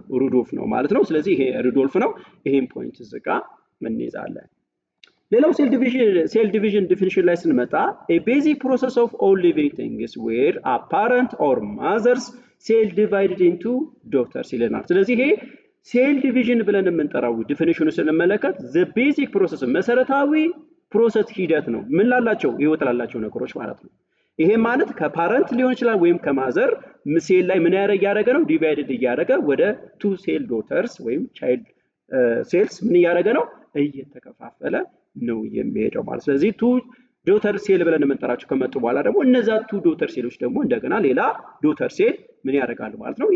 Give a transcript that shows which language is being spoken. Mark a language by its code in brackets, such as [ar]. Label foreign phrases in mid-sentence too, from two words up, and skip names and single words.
[am] ሩዶልፍ ነው ማለት ነው። ስለዚህ ይሄ ሩዶልፍ ነው። ይሄን ፖይንት እዚህ ጋር እንይዛለን። ሌላው [en] cell division definition [am] ላይ ስንመጣ [en] a basic process of all living things where a parent or mothers cell divided into daughters [am] ይለናል። ስለዚህ ይሄ [en] cell division [am] ብለን የምንጠራው ዲፊኒሽኑ ስንመለከት [en] the basic process [am] መሰረታዊ ፕሮሰስ ሂደት ነው። ምን ላላቸው ህይወት ላላቸው ነገሮች ማለት ነው። ይሄ ማለት ከፓረንት ሊሆን ይችላል ወይም [en] mother cell [am] ላይ ምን ያደረገ ነው? ዲቫይድድ እያደረገ ወደ [en] two cell daughters [am] ወይም [en] child cells [am] ምን እያደረገ ነው? እየተከፋፈለ ነው የሚሄደው ማለት። ስለዚህ [en] two daughter cell [am] ብለን የምንጠራቸው ከመጡ በኋላ ደግሞ እነዛ [en] two daughter cells [am] ደግሞ እንደገና ሌላ [en] daughter cell [am] ምን ያደርጋሉ ማለት ነው?